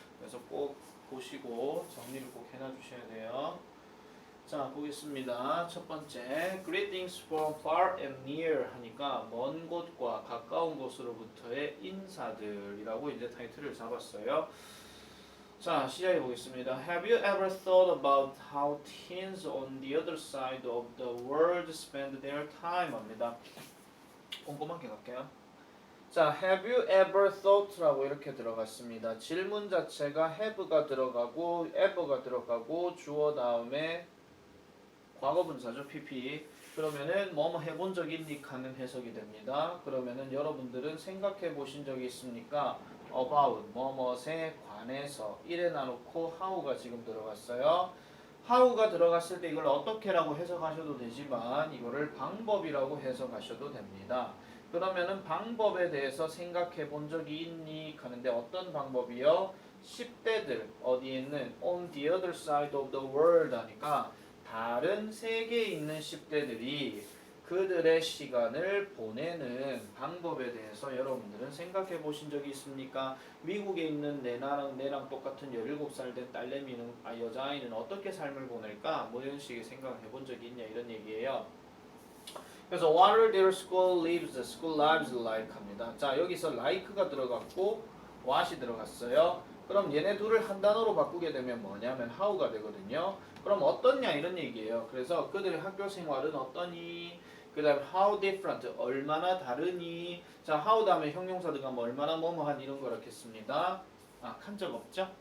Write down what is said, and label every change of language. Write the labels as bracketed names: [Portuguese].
[Korean] 그래서 꼭 보시고 정리를 꼭 해놔 주셔야 돼요. 자, 보겠습니다. 첫 번째, [English] Greetings from far and near [Korean] 하니까 먼 곳과 가까운 곳으로부터의 인사들이라고 이제 타이틀을 잡았어요. 자, 시작해 보겠습니다. [English] Have you ever thought about how teens on the other side of the world spend their time? [Korean] 합니다. 꼼꼼하게 갈게요. 자, have you ever thought라고 이렇게 들어갔습니다. 질문 자체가 have가 들어가고 ever가 들어가고 주어 다음에 과거분사죠, pp. 그러면은 뭐뭐 해본 적 있니? 하는 해석이 됩니다. 그러면은 여러분들은 생각해 보신 적이 있습니까? about 뭐뭐에 관해서 이래 놔놓고 how가 지금 들어갔어요. how가 들어갔을 때 이걸 어떻게라고 해석하셔도 되지만 이거를 방법이라고 해석하셔도 됩니다. 그러면은 방법에 대해서 생각해 본 적이 있니? 하는데 어떤 방법이요? 10대들 어디에 있는 [English] on the other side of the world [Korean] 하니까 다른 세계에 있는 10대들이 그들의 시간을 보내는 방법에 대해서 여러분들은 생각해 보신 적이 있습니까? 미국에 있는 내랑 똑같은 17살 된 딸내미는 여자아이는 어떻게 삶을 보낼까? 뭐 이런 식의 생각을 해본 적이 있냐 이런 얘기예요. 그래서 [English] what are their school lives like [Korean] 합니다. 자, 여기서 like가 들어갔고 what이 들어갔어요. 그럼 얘네 둘을 한 단어로 바꾸게 되면 뭐냐면 how가 되거든요. 그럼 어떻냐 이런 얘기예요. 그래서 그들의 학교 생활은 어떠니? 그 다음에 how different 얼마나 다르니? 자, how 다음에 형용사 들어가면 얼마나 뭐뭐한 이런 거라겠습니다. 한 적 없죠?